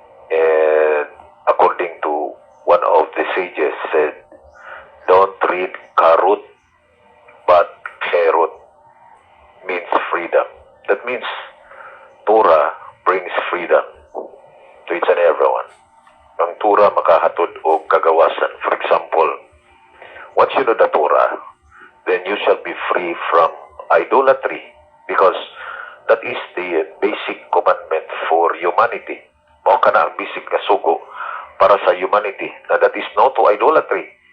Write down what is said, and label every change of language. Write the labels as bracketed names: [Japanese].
[English] And according to one of the sages said, don't read karut but kerut means freedom. That means Torah brings freedom to each and everyone. [Cebuano] Ang Torah makahatod o kagawasan. [English] For example, once you know the Torah, then you shall be free from idolatry because that is the basic commandment for humanity. [Cebuano] Mao kana ang basic na sugo para sa humanity na [English] that is no to idolatry.